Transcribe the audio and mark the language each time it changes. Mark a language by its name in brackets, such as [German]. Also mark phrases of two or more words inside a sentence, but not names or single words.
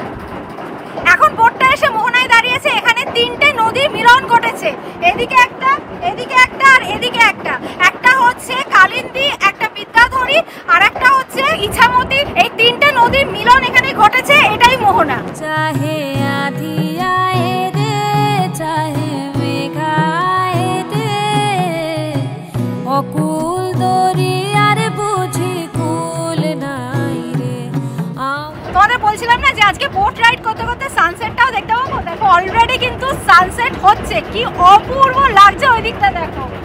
[Bangla] এখন বোটটা এসে মোহনায় দাঁড়িয়েছে, এখানে তিনটে নদীর মিলন ঘটেছে, এদিকে একটা আর এদিকে একটা। একটা হচ্ছে কালিন্দী, একটা বিদ্যাধরী, আর একটা হচ্ছে ইছামতি। এই তিনটে নদীর মিলন এখানে ঘটেছে, এটাই মোহনা। [Hindi] चाहे आधी आए रे चाहे मेघा आए रे [Bangla] অকুল দরিয়ার বুঝি কুল নাই রে তোমাদের বলছিলাম না যে আজকে [English] boat ride [Bangla] করতে করতে সানসেটটাও দেখতে পাবো। দেখো অলরেডি কিন্তু সানসেট হচ্ছে, কি অপূর্ব লাগছে ওই দিকটা দেখো।